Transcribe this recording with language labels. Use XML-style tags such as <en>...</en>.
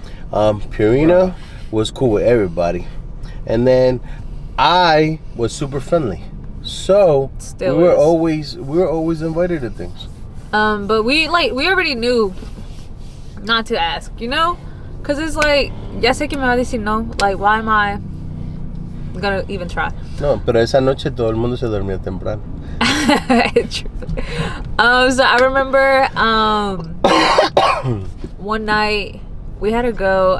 <en>Purina was cool with everybody, and then I was super friendly, so we were always invited to things. But we already knew not to ask, you know, because it's like,</en> <es>ya sé que me va a decir no.</es> <en>Like, why am I gonna even try?</en> <es>No, pero esa noche todo el mundo se dormía temprano.</es> <en>So I remember one night we had to go.</en>